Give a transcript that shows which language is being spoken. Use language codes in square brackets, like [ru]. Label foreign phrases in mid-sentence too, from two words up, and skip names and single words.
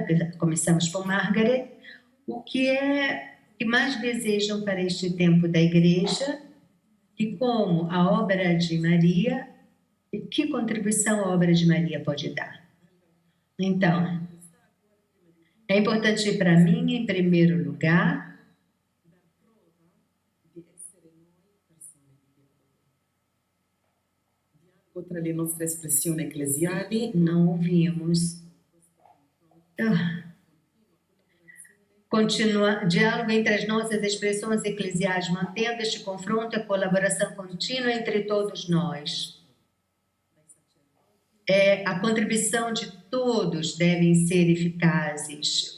[pt] Começamos com Margaret. O que mais desejam para este tempo da Igreja e como a obra de Maria, e que contribuição a obra de Maria pode dar? Então, é importante para mim, em primeiro lugar, [it] Oltre le nostre espressioni ecclesiali, [pt] não ouvimos. Diálogo entre as nossas expressões eclesiais, mantendo este confronto e colaboração contínua entre todos nós. A contribuição de todos devem ser eficazes.